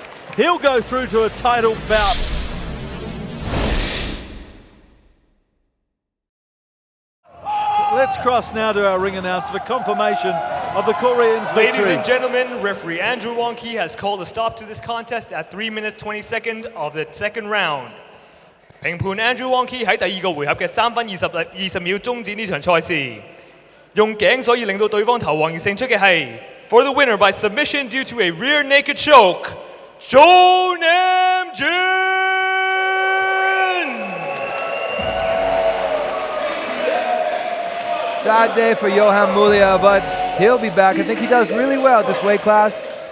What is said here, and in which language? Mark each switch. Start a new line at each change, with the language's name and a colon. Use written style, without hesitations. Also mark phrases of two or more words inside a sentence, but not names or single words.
English: He'll go through to a title bout. Let's cross now to our ring announcer for confirmation of the Koreans' victory. Ladies and gentlemen, referee Andrew Wong-Ki has called a stop to this contest at 3 minutes 20 seconds of the second round.
Cantonese: 評判 Andrew Wong-Ki 喺第二個回合嘅3分20秒終止呢場賽事，用頸所以令到對方投降而勝出嘅係
English: For the winner by submission due to a rear naked choke, Yohan Jin! Sad day for Yohan Mulia, but he'll be back. I think he does really well at this weight class.